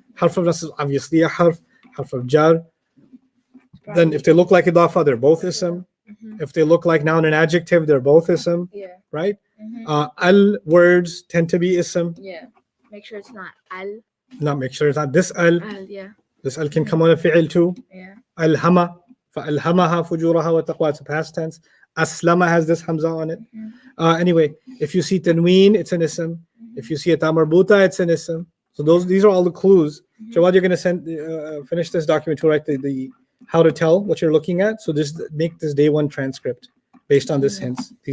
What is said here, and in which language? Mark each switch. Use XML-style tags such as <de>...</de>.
<en>Harf of nasab, obviously a harf. Harf of jar. Then if they look like idafa, they're both ism. If they look like noun and adjective, they're both ism, Yeah. right? Al words tend to be ism. Yeah. Make sure it's not al. Not make sure it's not this al. Al. Yeah. This al can come on a fi'il too. Yeah.</en> <ar>Alhama, فألهمها فجورها وتقواها.</ar> <en>It's a past tense. Aslama has this hamza on it. Anyway, if you see tanween, it's an ism. If you see a ta marbuta, it's an ism. So these are all the clues. Jawad, you're going to finish this document to write the how to tell what you're looking at. So just make this day one transcript based on these hints.</en>